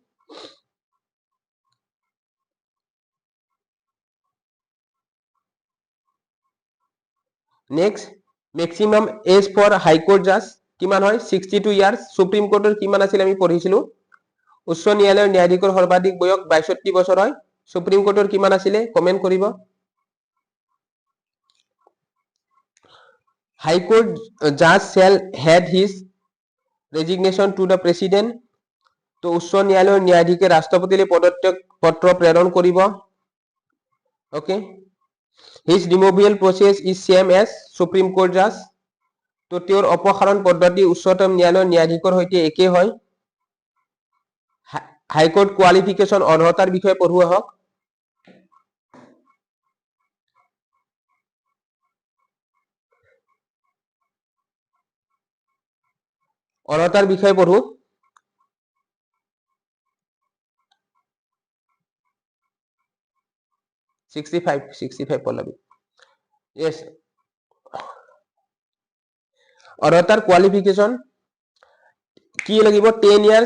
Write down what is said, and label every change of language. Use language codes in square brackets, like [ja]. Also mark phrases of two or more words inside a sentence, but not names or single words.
[en] next maximum age for High Court judge [as] কিমান হয় 62 ইয়াৰ্স সুপ্ৰিম কোৰ্টৰ কিমান আছিল আমি পঢ়িছিলো উচ্চ ন্যায়ালয়ৰ ন্যায়াধীশৰ সৰ্বাধিক বয়স 62 বছৰ হয় সুপ্ৰিম কোৰ্টৰ কিমান আছিল কমেন্ট কৰিব [en] High Court judge shall had his resignation to the president [as] তো উচ্চ ন্যায়ালয়ৰ ন্যায়াধীশে ৰাষ্ট্ৰপতিলৈ পদত্যাগ পত্ৰ প্ৰেৰণ কৰিব ওকে [en] his removal process is same as supreme court judge [as] তো তেওঁৰ অপসাৰণ পদ্ধতি উচ্চতম ন্যায়ালয়ৰ ন্যায়াধীশৰ সৈতে একে হয় [en] High Court qualification [as] অৰ্হতাৰ বিষয়ে পঢ়ুৱা হওক অৰ্হতাৰ বিষয়ে পঢ়ো [en] Sixty five [as] পল্লৱী yes অৰ্হতাৰ কোৱালিফিকেশন কি লাগিব 10 ইয়াৰ্স